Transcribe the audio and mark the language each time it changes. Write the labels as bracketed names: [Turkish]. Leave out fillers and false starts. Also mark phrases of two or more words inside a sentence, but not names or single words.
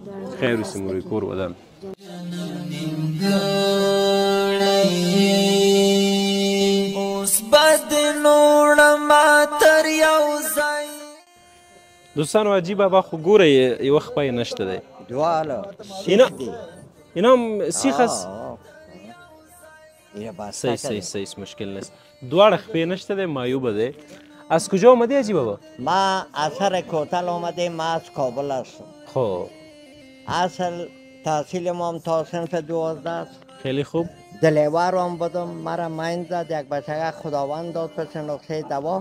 [Pashto] خیر اوسې مورې، کور ودان. دوستانو، عجیب بابا خو ګوره یوه خپه یې نشته دی. دواړه [Persian] اینا هم سیخ است. صحیح مشکل نیست. [Pashto] دواړه خپې نشته دی، معیوبه دی. [Persian] از کجا آمدی عجیب بابا؟ ما اثر کوتل آمده. ما از کابل هستم. خب اصل تحصیل ما هم تا صنف 12 است. خیلی خوب. دلیور هم بودم. مرا مین زد، یک بچه خداوند داد پس نقطه دوا.